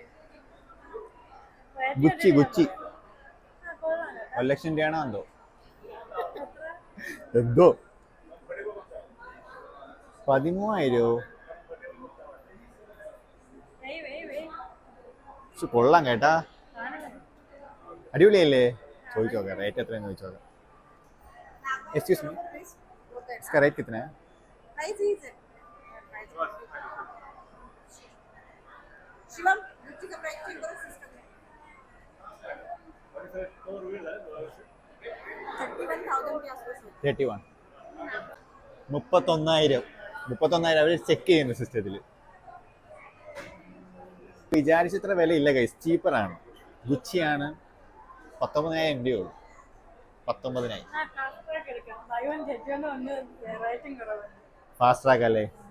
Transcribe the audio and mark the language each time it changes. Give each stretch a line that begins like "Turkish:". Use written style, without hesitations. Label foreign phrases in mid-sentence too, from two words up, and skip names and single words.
Malayalam: ഗുച്ചി 1 ലക്ഷം രൂപയാണോ എന്തോ 13,000. കൊള്ളാം കേട്ടാ. അടിപൊളിയല്ലേ? ചോദിച്ചോക്കാം റേറ്റ് എത്രയാന്ന് ചോദിച്ചോക്കാം.
English: Excuse me,
Hindi: इसका रेट कितना है? शिवम गुच्ची का प्राइस चेक करो सिस्टम में. 31,000 के आसपास है. 31.
Malayalam: 31,000 അവർ ചെക്ക് ചെയ്യുന്നു സിസ്റ്റത്തിൽ. വിചാരിച്ചത്ര വിലയില്ല ഗൈസ്, ചീപ്പറാണ്. ഗുച്ചിയാണ് 19,000 രൂപയുള്ളൂ. 19,000. ഫാസ്റ്റ് ട്രാക്ക് അല്ലേ?